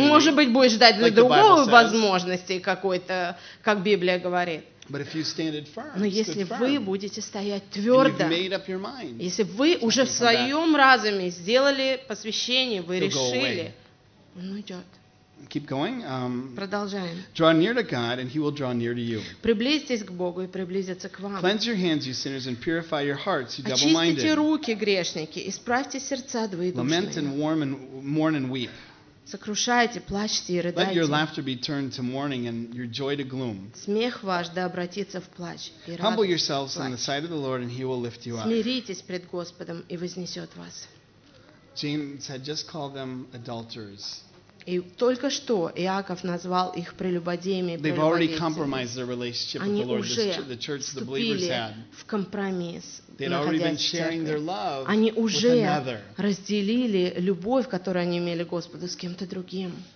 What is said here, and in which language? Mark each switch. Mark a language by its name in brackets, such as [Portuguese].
[Russian] Может быть, будет ждать для другой возможности какой-то, как Библия говорит. [English] But if you stand it firm, [Russian] но если вы будете стоять твердо, [English] mind, [Russian] если вы уже в своем разуме сделали посвящение, вы решили, он уйдет. [English] Keep going. [Russian] Продолжаем. [English] Draw near to God, and He will draw near to you. [Russian] Приблизьтесь к Богу, и приблизится к вам. [English] Cleanse your hands, you sinners, and purify your hearts, you double-minded. [Russian] Очистите руки, грешники, исправьте сердца двоедушные. [English] Lament and warm and mourn and weep. [Russian] Сокрушайте, плачьте и рыдайте. [English] Let your laughter be turned to mourning and your joy to gloom. [Russian] Смех ваш да обратится в плач и радость. [English] Humble yourselves in the sight of the Lord, and He will lift you up. [Russian] Смиритесь пред Господом, и вознесет вас. [English] James had just called them adulterers. [Russian] И только что Иаков назвал их прелюбодеями и прелюбодейцами. Они уже вступили в компромисс, находясь в церкви. Они уже разделили любовь, которую они имели Господу, с кем-то другим.